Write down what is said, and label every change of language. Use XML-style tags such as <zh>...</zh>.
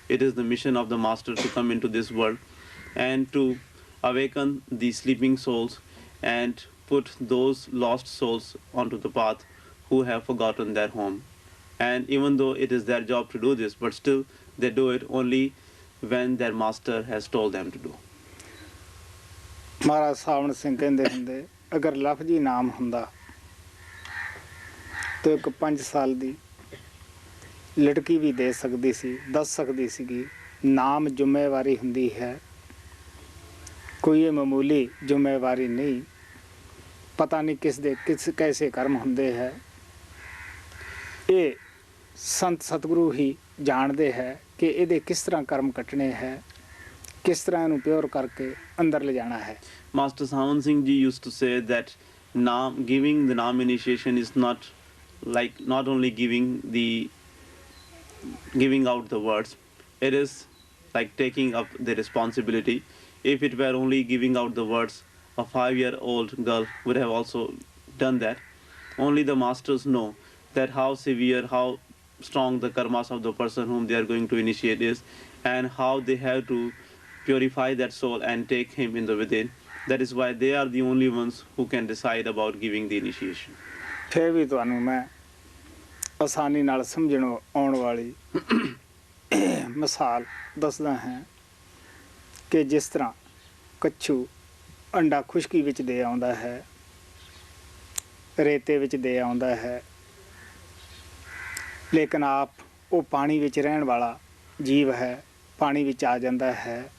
<en>It is the mission of the master to come into this world and to awaken the sleeping souls and put those lost souls onto the path who have forgotten their home. And even though it is their job to do this, but still they do it only when their master has told them to do.</en> <pa>ਮਹਾਰਾਜ ਸਾਵਣ ਸਿੰਘ ਕਹਿੰਦੇ ਹੁੰਦੇ, ਅਗਰ ਲਫ਼ਜ਼ੀ ਨਾਮ ਹੁੰਦਾ ਤਾਂ ਇੱਕ 5 ਸਾਲ ਦੀ ਲੜਕੀ ਵੀ ਦੇ ਸਕਦੀ ਸੀ, ਦੱਸ ਸਕਦੀ ਸੀਗੀ। ਨਾਮ ਜ਼ਿੰਮੇਵਾਰੀ ਹੁੰਦੀ ਹੈ, ਕੋਈ ਇਹ ਮਾਮੂਲੀ ਜ਼ਿੰਮੇਵਾਰੀ ਨਹੀਂ। ਪਤਾ ਨਹੀਂ ਕਿਸ ਦੇ ਕੈਸੇ ਕਰਮ ਹੁੰਦੇ ਹੈ। ਇਹ ਸੰਤ ਸਤਿਗੁਰੂ ਹੀ ਜਾਣਦੇ ਹੈ ਕਿ ਇਹਦੇ ਕਿਸ ਤਰ੍ਹਾਂ ਕਰਮ ਕੱਟਣੇ ਹੈ, ਕਿਸ ਤਰ੍ਹਾਂ ਇਹਨੂੰ ਪਿਓਰ ਕਰਕੇ ਅੰਦਰ ਲੈ ਜਾਣਾ ਹੈ।</pa> <en>Master Sawan Singh Ji used to say that giving the Naam initiation is not like not only giving out the words, it is like taking up the responsibility. If it were only giving out the words, a 5-year-old girl would have also done that. Only the masters know that how severe, how strong the karmas of the person whom they are going to initiate is, and how they have to purify that soul and take him in the within. That is why they are the only ones who can decide about giving the initiation.</en> <pa>ਫਿਰ ਵੀ ਤੁਹਾਨੂੰ ਮੈਂ ਆਸਾਨੀ ਨਾਲ ਸਮਝਣ ਆਉਣ ਵਾਲੀ ਮਿਸਾਲ ਦੱਸਦਾ ਹਾਂ ਕਿ ਜਿਸ ਤਰ੍ਹਾਂ ਕੱਛੂ ਅੰਡਾ ਖੁਸ਼ਕੀ ਵਿੱਚ ਦੇ ਆਉਂਦਾ ਹੈ, ਰੇਤੇ ਵਿੱਚ ਦੇ ਆਉਂਦਾ ਹੈ, ਲੇਕਿਨ ਆਪ ਉਹ ਪਾਣੀ ਵਿੱਚ ਰਹਿਣ ਵਾਲਾ ਜੀਵ ਹੈ, ਪਾਣੀ ਵਿੱਚ ਆ ਜਾਂਦਾ ਹੈ।</pa>